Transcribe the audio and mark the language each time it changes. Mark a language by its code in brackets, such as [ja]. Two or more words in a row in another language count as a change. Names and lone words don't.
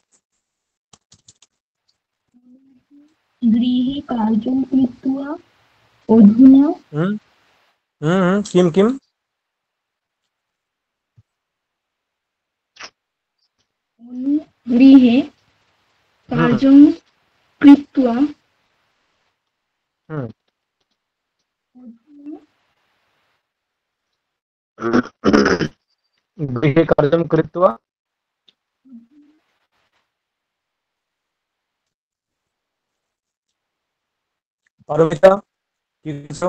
[sa] गृहे कार्यं कृत्वा अधुना হুম হুম হুম, কিম কিম। गृहे হুম कार्यं कृत्वा হুম। गृहे कार्यं कृत्वा। [bn] পারমিতা, কি দিছো?